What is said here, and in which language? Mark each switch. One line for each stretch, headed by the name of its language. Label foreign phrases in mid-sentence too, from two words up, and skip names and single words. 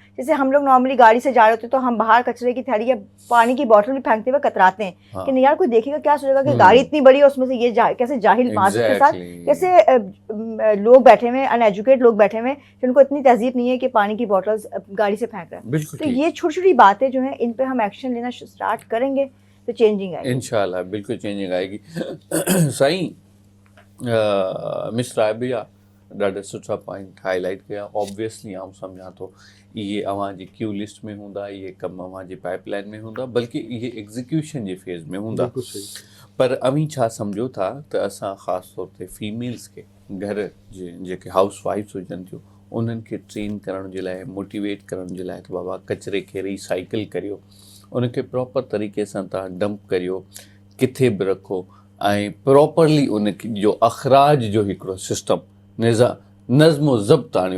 Urdu: جیسے ہم لوگ نارملی گاڑی سے جا رہے ہوتے تو ہم باہر کچرے کی تھیلی یا پانی کی بوٹل بھی پھینکتے ہوئے کتراتے ہیں کہ نہیں یار کوئی دیکھے گا کیا سوچے گا کہ گاڑی اتنی بڑی ہے اس میں سے یہ کیسے جاہل معذرت کے ساتھ کیسے لوگ بیٹھے ہوئے، ان ایجوکیٹ لوگ بیٹھے ہوئے جن کو اتنی تہذیب نہیں ہے کہ پانی کی بوٹلز گاڑی سے پھینک رہے ہیں. تو یہ چھوٹی چھوٹی باتیں جو ہیں ان پہ ہم ایکشن لینا اسٹارٹ کریں گے تو چینجنگ آئے گی انشاءاللہ. بالکل چینجنگ آئے گی. صحیح مس رائبیا
Sindhi: ॾाढा सुठा पॉइंट हाईलाइट कया. ऑब्वियसली आउं सम्झां थो इहे अव्हां जी
English: queue list
Sindhi: में हूंदा, इहे कम अव्हां जी पाइपलाइन में हूंदा, बल्कि इहे एग्ज़ीक्यूशन जे फेज़ में हूंदा. पर अव्हीं छा सम्झो था त असां ख़ासि तौर ते फीमेल्स खे, घर जे जेके
English: house wives
Sindhi: हुजनि थियूं, उन्हनि खे ट्रेन करण जे लाइ, मोटिवेट करण जे लाइ त बाबा कचिरे खे रिसाइकल करियो, उनखे प्रॉपर तरीक़े सां तव्हां डंप करियो, किथे बि रखो, ऐं प्रॉपरली उन जो अख़राज जो हिकिड़ो सिस्टम नज़्म ज़ब्त आणियो.